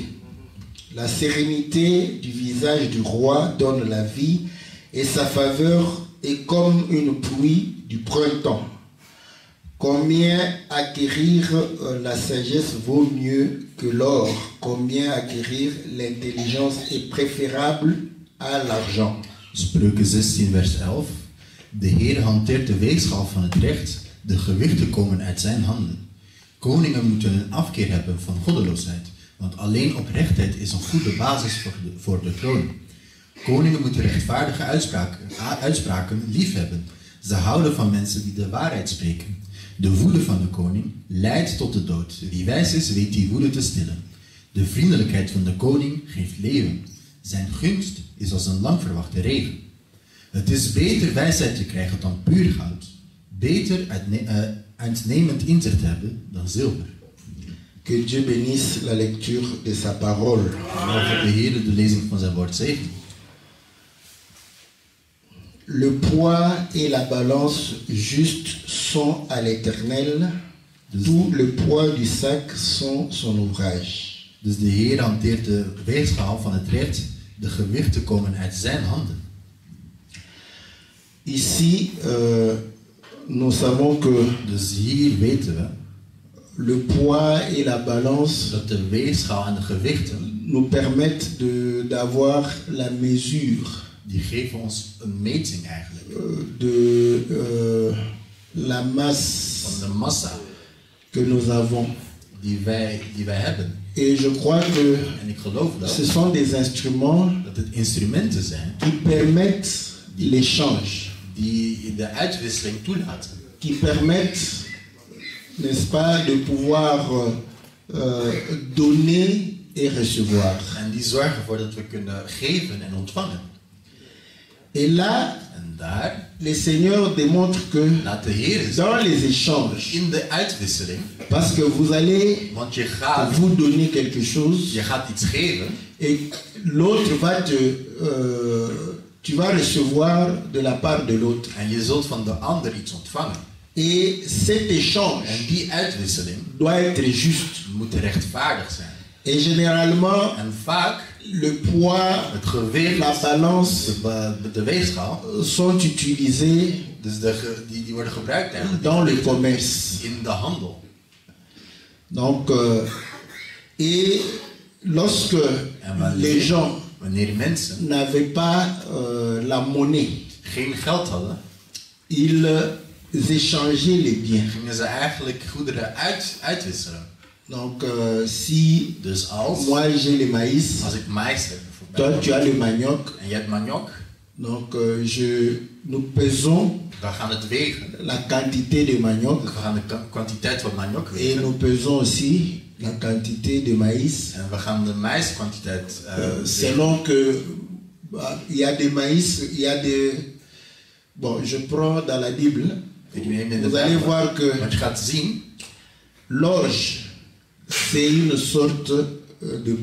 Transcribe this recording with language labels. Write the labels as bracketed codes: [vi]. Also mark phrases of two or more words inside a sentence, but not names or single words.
[fr] La sérénité du visage du roi donne la vie, et sa faveur est comme une pluie du printemps. Combien acquérir la sagesse vaut mieux que l'or, combien acquérir l'intelligence est préférable à l'argent. [nl] Spreuken 16, vers 11. De Heer hanteert de weegschaal van het recht, de gewichten komen uit zijn handen. Koningen moeten een afkeer hebben van goddeloosheid, want alleen oprechtheid is een goede basis voor de troon. Koningen moeten rechtvaardige uitspraken liefhebben. Ze houden van mensen die de waarheid spreken. De woede van de koning leidt tot de dood. Wie wijs is, weet die woede te stillen. De vriendelijkheid van de koning geeft leven. Zijn gunst is als een lang verwachte regen. Het is beter wijsheid te krijgen dan puur goud. Beter uitnemend inzicht hebben dan zilver. [fr] Que Dieu bénisse la lecture de sa parole. [nl] Mogen de Heer de lezing van zijn woord zegenen. [fr] Le poids et la balance juste sont à l'Éternel, tout le poids du sac sont son ouvrage. [nl] Dus de Heer hanteert de weegschaal van het recht, de gewichten komen uit zijn handen. [fr] Ici, nous savons que [nl] Dus hier weten we [fr] le poids et la balance [nl] dat de weegschaal en de gewichten, [fr] nous permettent d'avoir la mesure [nl] die geven ons een meting eigenlijk. [fr] La masse [nl] Van de massa [fr] que nous avons. [nl] die wij hebben. [fr] Et je crois que [nl] En ik geloof [fr] ce [nl] dat [fr] sont des instruments [nl] het instrumenten zijn [fr] qui permettent l'échange, [nl] die de uitwisseling toelaten. [fr] qui permettent, n'est-ce pas, de pouvoir donner et recevoir. [nl] En die zorgen ervoor dat we kunnen geven en ontvangen. [fr] Et là, [nl] En daar [fr] le Seigneur démontre que [nl] laat de Heer zien, [fr] dans les échanges, [nl] in de uitwisseling, [fr] parce que vous allez [nl] want je gaat [fr] vous donner quelque chose [nl] iets geven [fr] et l'autre va tu vas recevoir de la part de l'autre. [nl] en je zult van de ander iets ontvangen. [fr] Et cet échange [nl] En die uitwisseling [fr] doit être juste. [nl] moet rechtvaardig zijn. [fr] Et généralement, [nl] En vaak [fr] le poids, [nl] het gewicht, [fr] la balance [nl] de weegschaal, [fr] sont utilisés [nl] dus die worden gebruikt eigenlijk [fr] dans le commerce. [nl] in de handel. [fr] Donc, et lorsque les gens [nl] Wanneer mensen [fr] n'avaient pas la monnaie, [nl] geen geld hadden, [fr] ils échangeaient les biens. [nl] gingen ze eigenlijk goederen uitwisselen. [fr] Donc, si [nl] Dus als [fr] moi j'ai le maïs, [nl] ik mais heb [fr] toi [nl] bijvoorbeeld, [fr] tu as le manioc, [nl] en je hebt maniok, [fr] donc nous pesons [nl] dan gaan het wegen. [fr] la quantité de manioc [nl] We gaan de kwantiteit van maniok [fr] et [nl] wegen. [fr] nous pesons aussi la quantité de maïs. [nl] En we gaan de maïskwantiteit wegen. [fr] Selon que il y a des maïs, il y a des... Bon, je prends dans la Bible, vous allez voir que [nl] Want je gaat zien, [fr] l'orge, c'est une sorte de blé.